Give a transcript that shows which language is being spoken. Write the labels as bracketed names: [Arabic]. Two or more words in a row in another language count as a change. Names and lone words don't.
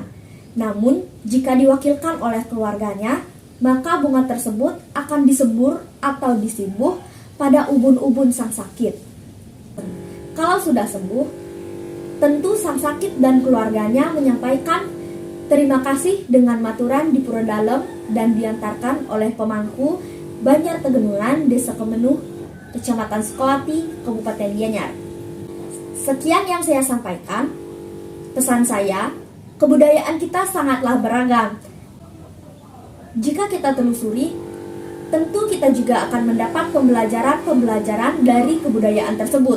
[Indonesian] Namun, jika diwakilkan oleh keluarganya, maka bunga tersebut akan disembur atau disimbuh pada ubun-ubun sang sakit. Kalau sudah sembuh, tentu sang sakit dan keluarganya menyampaikan terima kasih dengan maturan di pura dalem dan diantarkan oleh pemangku Banjar Tegenungan, Desa Kemenuh, Kecamatan Sukawati, Kabupaten Gianyar. Sekian yang saya sampaikan. Pesan saya, kebudayaan kita sangatlah beragam. Jika kita telusuri, tentu kita juga akan mendapat pembelajaran dari kebudayaan tersebut.